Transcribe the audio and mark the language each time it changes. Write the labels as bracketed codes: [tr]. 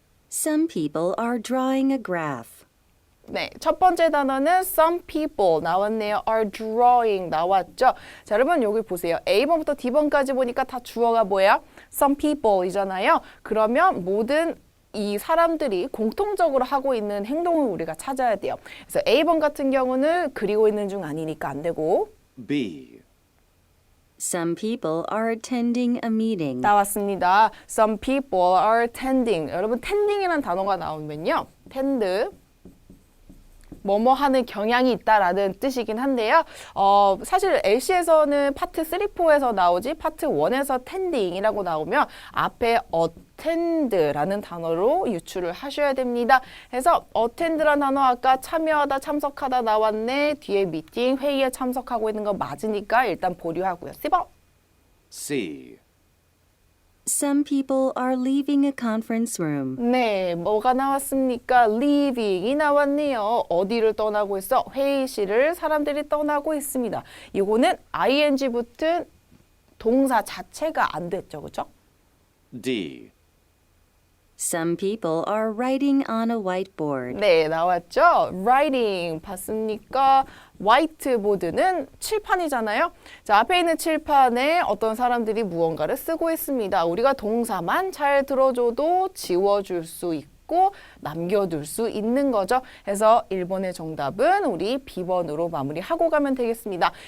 [en] Some people are drawing a graph. [ko] 네, 첫 번째 단어는 [en] some people [ko] 나왔네요. [en] are drawing [ko] 나왔죠. 자, 여러분 여기 보세요. A번부터 D번까지 보니까 다 주어가 뭐예요? [en] some people [ko] 이잖아요. 그러면 모든 이 사람들이 공통적으로 하고 있는 행동을 우리가 찾아야 돼요. 그래서 A번 같은 경우는 그리고 있는 중 아니니까 안 되고 B. [en] Some people are attending a meeting. [ko] 나왔습니다. [en] Some people are attending. [ko] 여러분 tending이라는 단어가 나오면요. tend 뭐뭐 하는 경향이 있다라는 뜻이긴 한데요. 사실 LC에서는 파트 3, 4에서 나오지 파트 1에서 tending이라고 나오면 앞에 attend라는 단어로 유추를 하셔야 됩니다. 그래서 attend라는 단어 아까 참여하다, 참석하다 나왔네. 뒤에 미팅, 회의에 참석하고 있는 거 맞으니까 일단 보류하고요. 10번. C. [en] Some people are leaving a conference room. [ko] 네, 뭐가 나왔습니까? leaving이 나왔네요. 어디를 떠나고 있어? 회의실을 사람들이 떠나고 있습니다. 이거는 ing 붙은 동사 자체가 안 됐죠, 그렇죠? D. [en] Some people are writing on a whiteboard. [ko] 네, 나왔죠? writing 봤습니까? 화이트보드는 칠판이잖아요. 자, 앞에 있는 칠판에 어떤 사람들이 무언가를 쓰고 있습니다. 우리가 동사만 잘 들어줘도 지워줄 수 있고 남겨둘 수 있는 거죠. 그래서 1번의 정답은 우리 B번으로 마무리하고 가면 되겠습니다.